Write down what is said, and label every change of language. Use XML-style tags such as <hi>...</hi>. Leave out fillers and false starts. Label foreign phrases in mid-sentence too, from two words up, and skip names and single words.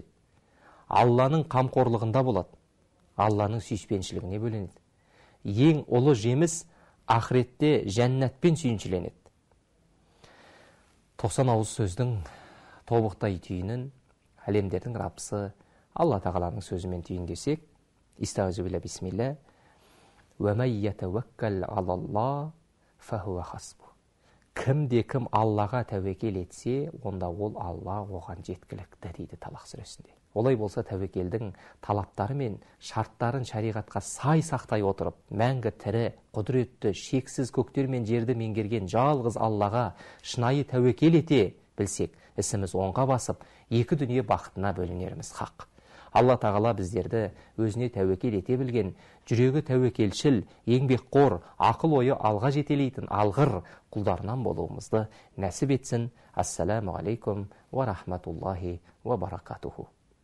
<kk>Алланың қамқорлығында болады. Алланың сүйіспеншілігіне бөленеді. Ең ұлы жеміс ақыретте жәннатпен сүйіншіленеді. 90 ауыз сөздің тобықтай түйінін әлемдердің Раббысы Алла тағаланың сөзімен түйіндесек,</kk> <ar>أستغفر الله بسم الله, «ومن يتوكل على الله فهو حسبه».</ar> <kk>Кім Аллаға тәуекел етсе, онда ол Алла оған жеткілікті дейді Талақ сүресінде. Олай болса, тәуекелдің талаптары мен шарттарын шариғатқа сай сақтай отырып, мәңгі тірі, құдіретті, шексіз көктер мен жерді меңгерген жалғыз Аллаға шынайы тәуекел ете білсек, ісіміз оңға басып, екі дүние бақытына бөлінеріміз хақ. Алла тағала біздерді өзіне тәуекел ете білген, жүрегі тәуекелшіл, еңбекқор, ақыл ойы алға жетелейтін алғыр құлдарынан болуымызды нәсіп етсін.</kk> <ar>السلام عليكم ورحمة الله وبركاته.</ar>